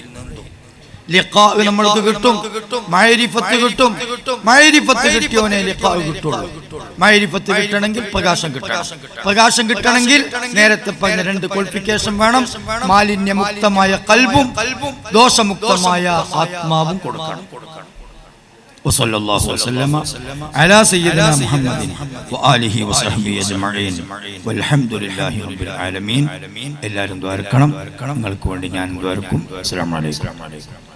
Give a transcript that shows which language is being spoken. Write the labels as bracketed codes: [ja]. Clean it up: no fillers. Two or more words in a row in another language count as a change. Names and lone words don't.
[ml] ലിഖാ നമ്മൾക്ക് കിട്ടും, മഅരിഫത്ത് കിട്ടും. മഅരിഫത്ത് കിട്ടിയോനെ ലിഖാ കിട്ടുള്ളൂ. മഅരിഫത്ത് കിട്ടണമെങ്കിൽ പ്രകാശം കിട്ടണം. പ്രകാശം കിട്ടണമെങ്കിൽ നേരത്തെ പറഞ്ഞ 2 ക്വാളിഫിക്കേഷൻ വേണം. മാലിന്യമുക്തമായ ഖൽബും ദോഷമുക്തമായ ആത്മാവും കൊടുക്കണം. [ar] وصلى الله وسلم على سيدنا محمد وآله وصحبه أجمعين والحمد لله رب العالمين. [ml] എല്ലാവരും ദ്വാരക്കണം. നിങ്ങൾക്ക് വേണ്ടി ഞാൻ ദ്വാരക്കും. [ar] السلام عليكم.